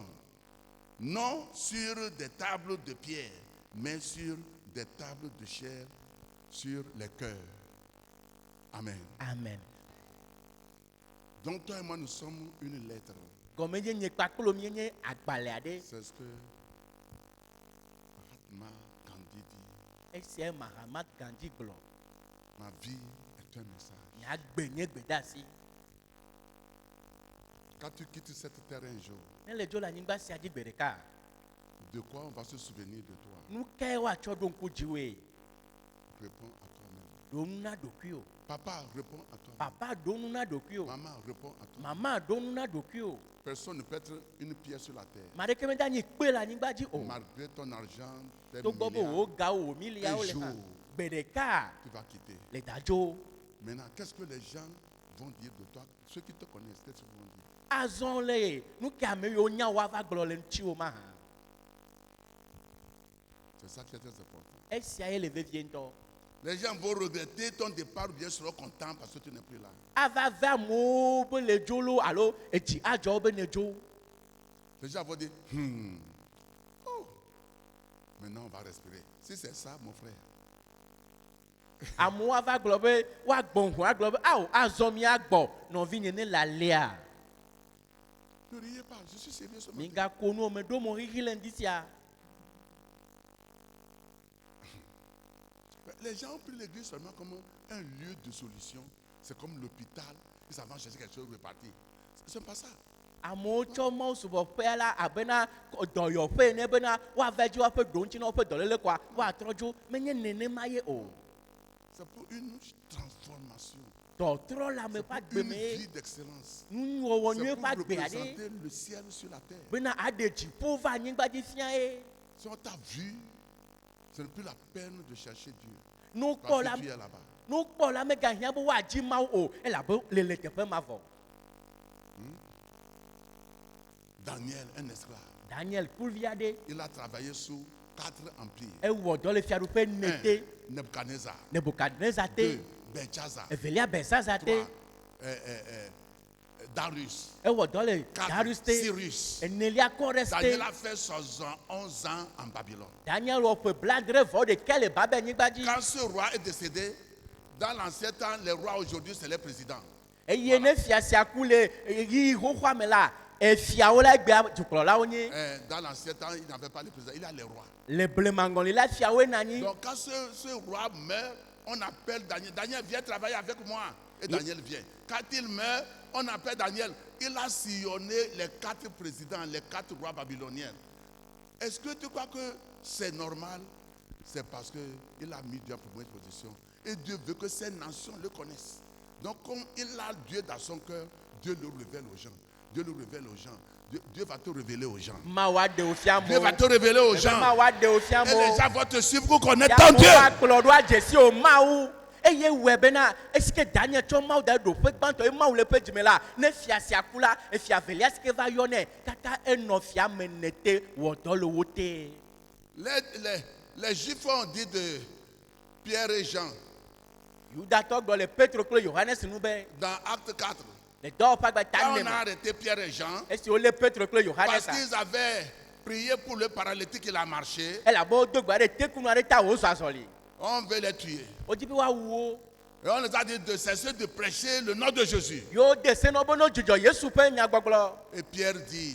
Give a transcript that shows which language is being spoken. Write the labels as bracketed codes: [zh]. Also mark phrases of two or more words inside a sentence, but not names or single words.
[fr] Non sur des tables de pierre, mais sur des tables de chair, sur les cœurs. Amen. amen Donc toi et moi, nous sommes une lettre. [ee] gɔmedze nye kpakplo mie nye agbalẽ aɖe [fr] C'est ce que Mahatma Gandhi dit. [ee] esia Mahatma Gandhi gblɔ [fr] Ma vie est un message. [ee] miagbe nye gbedasi [fr] Quand tu quittes cette terre un jour, [ee] ne le dzo le anyigba sia dzi gbe ɖeka [fr] de quoi on va se souvenir de toi? [ee] nu kae woatsɔ ɖo ŋku dziwoe [fr] Réponds à toi-même. [ee] ɖo nu na ɖokuiwo [fr] Papa, réponds à toi-même. [ee] papa ɖo nu na ɖokuiwo [fr] Maman, réponds à toi. [ee] mama ɖo nu na ɖokuiwo [fr] Personne ne peut être une pierre sur la terre. [ee] ma ɖeke meda nyi kpe le anyigba dzi o [fr] Malgré ton argent, tes [ee] togbɔ be [fr] milliards, [ee] wò gawo wò miliawo le hã gbe ɖeka [fr] tu vas quitter. [ee] le dadzo [fr] Maintenant, qu'est-ce que les gens vont dire de toi? Ceux qui te connaissent, qu'est-ce qu'ils vont dire? [ee] azɔ le nu ke ame yiwo nya woava gblɔ le ŋutiwo ma hã [fr] C'est ça qui est très important. [ee] esia ye le vevie ŋutɔ [fr] Les gens vont regretter ton départ ou bien seront contents parce que tu n'es plus là. [ee] ava ve amewo be le dzo lo alo edzi adzɔ wo be ne dzo [fr] Les gens vont dire, oh, maintenant on va respirer. Si c'est ça, mon frère, [ee] amewo ava gblɔ be woagbɔ ŋu agblɔ be awo azɔ miagbɔ nɔvinye ne lalea [fr] ne riez pas, je suis sérieux ce matin. [ee] migako nuwo me ɖo mo xixi le ŋdi sia [fr] Les gens ont pris l'église seulement comme un lieu de solution. C'est comme l'hôpital, ils savent chercher quelque chose repartir. Ce n'est pas ça. [ee] amewo tsɔ mawusubɔƒea la abena dɔyɔƒe ne bena woava dzi woaƒe ɖo ŋuti na woƒe dɔléle koa woatrɔ dzo menye nenema ye o [fr] C'est pour une transformation. [ee] tɔtrɔ la me ƒe agbe [fr] Une [ee] me [fr] vie d'excellence. [ee] nuwɔwɔ [fr] C'est [ee] nyuie [fr] pour [ee] ƒe agbe aɖe [fr] représenter le ciel sur la terre. [ee] bena aɖe dziƒo va anyigba dzi fia ye. [fr] Si on t'a vu, ce n'est plus la peine de chercher Dieu. [ee] Nukpɔ la [fr] Parce que tu es là-bas. [ee] nukpɔla megahiã be woadzi mawu o elabe le teƒe ma vɔ. [fr] Daniel, un esclave, [ee] Daniel kluvi aɖe [fr] il a travaillé sous 4 empires. [ee] ewɔ dɔ le fiaɖuƒe ne te. [fr] 1. Nebuchadnezzar. [ee] Nebukadnezar [fr] 2. [ee] te. [fr] Belshazzar. [ee] Evelia Belsaza [fr] 3. [ee] te. [fr] Darius. [ee] Ewɔ dɔ le [fr] 4. [ee] Darius te. [fr] Cyrus. [ee] Enelia Kores [fr] Daniel [ee] te. [fr] a fait 11 ans en Babylone. [ee] Daniel wɔ ƒe blaadre-vɔ-ɖekɛ le Babelnyigba dzi. [fr] Quand ce roi est décédé, dans l'ancien temps, les rois aujourd'hui, c'est les présidents. [ee] Eye ne fia sia ku le ɣi xoxoa me la efiawo la gbea dukplɔlawo nye. [fr] Dans l'ancien temps, il n'avait pas les présidents, il a les rois. [ee] Le blemaŋɔli la fiawoe na anyi. [fr] Donc quand ce roi meurt, on appelle Daniel. Daniel, viens travailler avec moi. Et Daniel vient. Quand il meurt, on appelle Daniel. Il a sillonné les 4 présidents, les 4 rois babyloniens. Est-ce que tu crois que c'est normal? C'est parce qu'il a mis Dieu en première position. Et Dieu veut que ces nations le connaissent. Donc comme il a Dieu dans son cœur, Dieu le révèle aux gens. Dieu le révèle aux gens. Dieu va te révéler aux gens. [ee] Mawa de ofia mo. [fr] Dieu va te révéler aux gens. [ee] Mawa de ofia [fr] Et [ee] mo. [fr] les gens vont te suivre pour connaître ton Dieu. [ee] Ya kplɔ ɖo adzesi o mawu. Eye wɔ bena esike Daniel tsɔ mawu da ɖo ƒe gbãtɔ ye mawu le ƒe dzime la ne fia sia ku la efia velia sike va yɔ nɛ kaka enɔ fia me ne te wɔ dɔ le wo te. [fr] Les Juifs ont dit de Pierre et Jean [ee] Yudatɔ gblɔ le Petro kple Yohanes nu be [fr] dans Acte 4. [ee] le dɔwɔƒe [fr] Quand [ee] agbata [fr] on [ee] ne [fr] a [ee] me [fr] arrêté Pierre et Jean, [ee] esi wole Petro kple [fr] parce [ee] Yohanes [fr] qu'ils avaient prié pour le paralytique, il a marché, [ee] elabe wodo gbe ɖe tekunu aɖe ta wozɔ azɔli [fr] on veut les tuer. [ee] wodi be woawu wo [fr] Et on les a dit de cesser de prêcher le nom de Jésus. [ee] yewo de se na wo be no dzudzɔ Yesu ƒe nyagbɔgblɔ. [fr] Et Pierre dit,